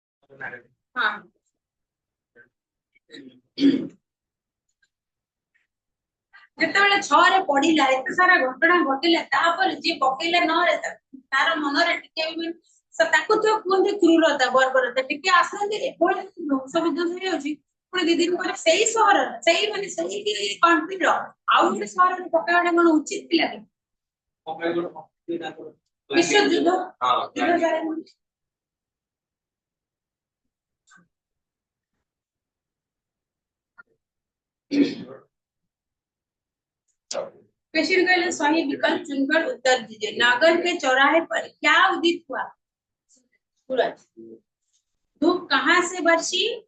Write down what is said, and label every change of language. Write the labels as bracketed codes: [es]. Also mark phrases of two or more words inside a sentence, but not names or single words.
[or] हाँ ଯେତେବେଳେ 6 ରେ ପଢିଲା ଏତେ ସାରା ଘଟଣା ଘଟିଲା ତାପରେ ଯିଏ ପକେଇଲା 9 ରେ ତାର ମନରେ ଟିକେ ବି ତାକୁ ତ କୁହନ୍ତି କ୍रूरता ବର୍ବରତା ଟିକେ ଆସନ୍ତି ଏଭଳି ବଂଶ ବିଧ୍ୱଂସ ହେଇଯାଉଛି ପୁଣି 2 ଦିନ ପରେ ସେଇ ସହର ସେଇ ମାନେ ସେଇ କଣ୍ଟ୍ରିର ଆଉ ଗୋଟେ ସହରରେ ପକେଇବାଟା କଣ ଉଚିତ ଥିଲା କି ବିଶ୍ୱଯୁଦ୍ଧ [hi] पेशीर का सही विकल्प चुनकर उत्तर दीजिए नागर के चौराहे पर क्या उदित हुआ सूरज धूप कहाँ से बरसी